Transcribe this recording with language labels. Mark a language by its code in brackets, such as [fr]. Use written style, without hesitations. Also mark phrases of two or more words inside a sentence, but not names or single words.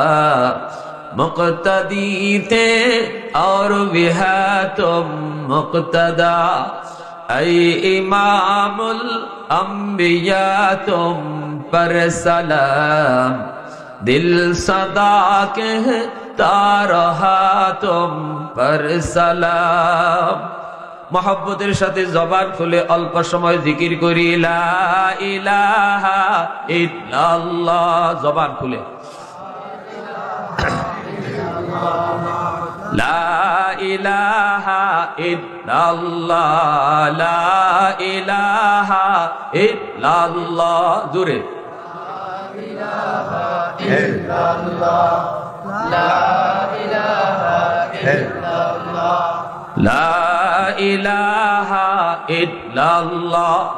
[ur] مقتدی تھے اور بہا تم مقتدا اے امام الانبیاء تم پر سلام دل صدا کہتا رہا تم پر سلام [bn] محبতের সাথে জবান খুলে অল্প সময় জিকির করি [ar] لا إله إلا الله [bn] জবান খুলে [ar] لا إله إلا الله لا إله إلا الله জোরে لا إله إلا الله لا إله إلا الله لا إله إلا الله